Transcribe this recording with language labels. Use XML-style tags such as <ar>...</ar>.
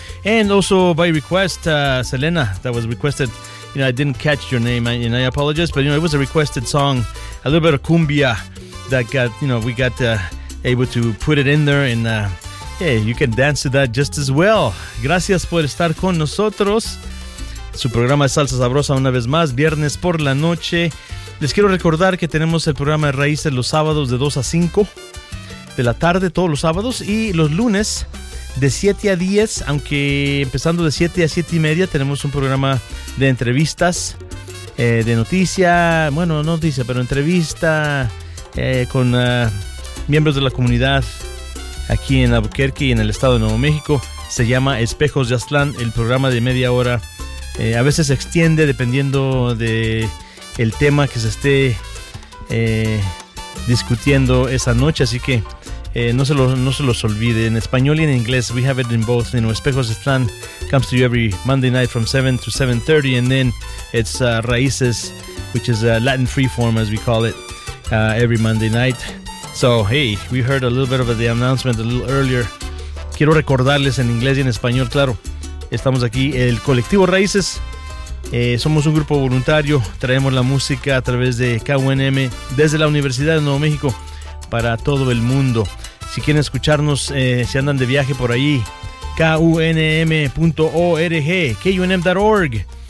<en>And also, by request, Selena, that was requested. You know, I didn't catch your name, and I apologize, but, you know, it was a requested song, a little bit of cumbia that got, you know, we got able to put it in there, and you can dance to that just as well.</en> <es>Gracias por estar con nosotros. Su programa es Salsa Sabrosa una vez más, viernes por la noche. Les quiero recordar que tenemos el programa de Raíces los sábados de 2 a 5 de la tarde, todos los sábados, y los lunes de 7 a 10, aunque empezando de 7 a 7 y media, tenemos un programa de entrevistas, de noticia, bueno, no noticia, pero entrevista con miembros de la comunidad aquí en Albuquerque y en el estado de Nuevo México. Se llama Espejos de Aztlán, el programa de media hora. A veces se extiende dependiendo de el tema que se esté discutiendo esa noche, así que no se los olvide. En español y en inglés,</es> <en>we have it in both. You know, Espejos de Aztlán comes to you every Monday night from 7 to 7:30, and then it's Raíces, which is a Latin freeform, as we call it, every Monday night. So, hey, we heard a little bit of the announcement a little earlier.</en> <es>Quiero recordarles en inglés y en español, claro. Estamos aquí, el colectivo Raíces. Somos un grupo voluntario. Traemos la música a través de KUNM desde la Universidad de Nuevo México para todo el mundo. Si quieren escucharnos, si andan de viaje por ahí, KUNM.org, KUNM.org.</es>